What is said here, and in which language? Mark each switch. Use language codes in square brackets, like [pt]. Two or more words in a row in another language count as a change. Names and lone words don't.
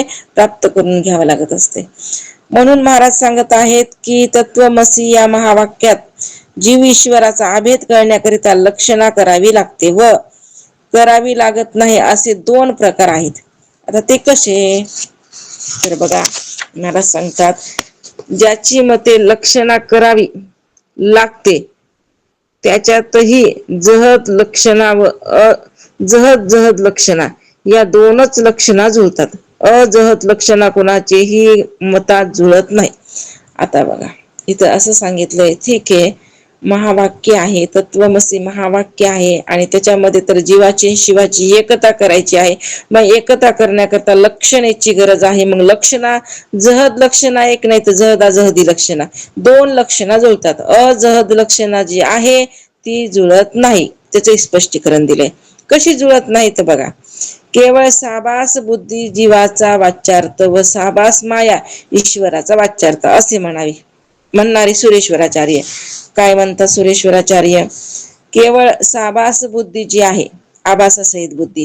[mr] प्राप्त करून घ्यावं लागत असते. म्हणून महाराज सांगत आहेत की तत्वमसी या महावाक्यात जीव ईश्वराचा अभेद करण्याकरिता लक्षणा करावी लागते व करावी लागत नाही असे 2 प्रकार आहेत. आता ते कसे? तर बघा, महाराज सांगतात ज्याची मते लक्षणा करावी लागते त्याच्यातही जहद लक्षणा व जहद लक्षणा या 2च लक्षणा जुळतात. अजहद लक्षणा कोणाचेही मतात जुळत नाही. आता बघा इथं असं सांगितलंय, ठीक आहे, महावाक्य आहे, तत्वमसी महावाक्य आहे आणि त्याच्यामध्ये तर जीवाची शिवाची एकता करायची आहे. मग एकता करण्याकरता लक्षणेची गरज आहे. मग लक्षणा जहद लक्षणा एक, नाही तर जहदी लक्षणा 2 लक्षणा जुळतात. अजहद लक्षणा जी आहे ती जुळत नाही. त्याचे स्पष्टीकरण दिले. कशी जुळत नाही तर बघा, केवळ साबास बुद्धी जीवाचा वाच्यार्थ व साबास माया ईश्वराचा वाच्यार्थ असे म्हणणारे सुरेश्वराचार्य. काय म्हणतात सुरेश्वराचार्य? केवळ साबास बुद्धी जी आहे, आभासासहित बुद्धी.